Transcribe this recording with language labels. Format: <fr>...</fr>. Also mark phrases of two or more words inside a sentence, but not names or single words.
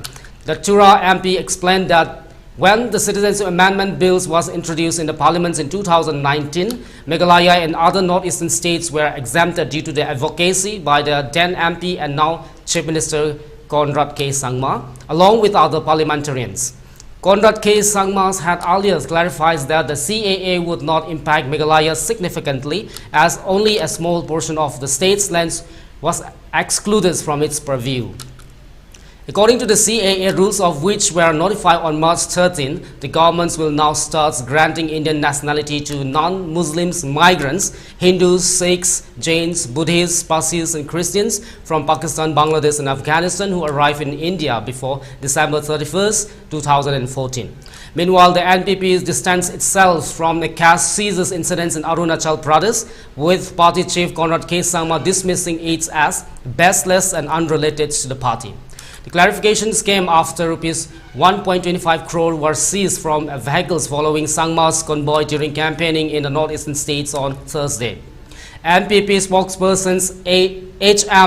<en>The Tura MP explained that when the Citizenship Amendment Bills was introduced in the Parliament in 2019, Meghalaya and other northeastern states were exempted due to the advocacy by the then MP and now Chief Minister Conrad K. Sangma, along with other parliamentarians. Conrad K. Sangma had earlier clarified that the CAA would not impact Meghalaya significantly as only a small portion of the state's lands was excluded from its purview. According to the CAA rules, of which were notified on March 13, the governments will now start granting Indian nationality to non-Muslims migrants, Hindus, Sikhs, Jains, Buddhists, Parsis and Christians from Pakistan, Bangladesh and Afghanistan who arrived in India before December 31, 2014. Meanwhile, the NPP distanced itself from the cash seizures incidents in Arunachal Pradesh, with party chief Conrad K. Sangma dismissing it as baseless and unrelated to the party. The clarifications came after rupees 1.25 crore were seized from vehicles following Sangma's convoy during campaigning in the northeastern states on Thursday. NPP spokesperson H.M.</en>